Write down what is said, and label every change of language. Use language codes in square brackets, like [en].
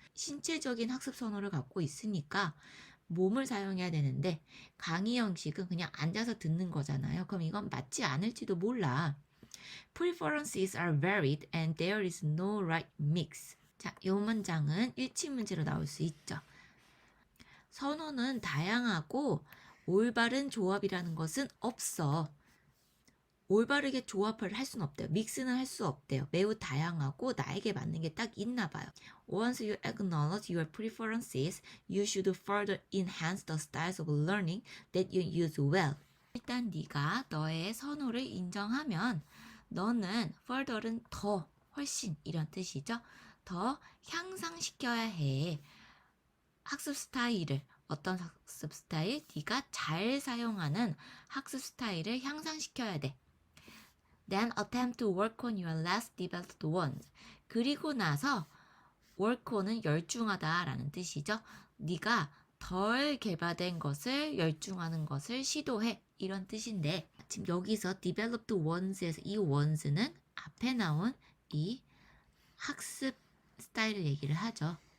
[ko] 신체적인 학습 선호를 갖고 있으니까 몸을 사용해야 되는데 강의 형식은 그냥 앉아서 듣는 거잖아요. 그럼 이건 맞지 않을지도 몰라. [en] Preferences are varied and there is no right mix. [ko] 자, 이 문장은 일치문제로 나올 수 있죠. 선호는 다양하고 올바른 조합이라는 것은 없어. 올바르게 조합을 할 수는 없대요. 믹스는 할 수 없대요. 매우 다양하고 나에게 맞는 게 딱 있나 봐요. [en] Once you acknowledge your preferences, you should further enhance the styles of learning that you use well. [ko] 일단 네가 너의 선호를 인정하면 너는 further는 더, 훨씬 이런 뜻이죠. 더 향상시켜야 해. 학습 스타일을 어떤 학습 스타일? 네가 잘 사용하는 학습 스타일을 향상시켜야 돼. [en] Then attempt to work on your less developed ones. [ko] 그리고 나서 work on은 열중하다라는 뜻이죠. 네가 덜 개발된 것을 열중하는 것을 시도해. 이런 뜻인데 지금 여기서 developed ones에서 이 ones는 앞에 나온 이 학습 스타일을 얘기를 하죠.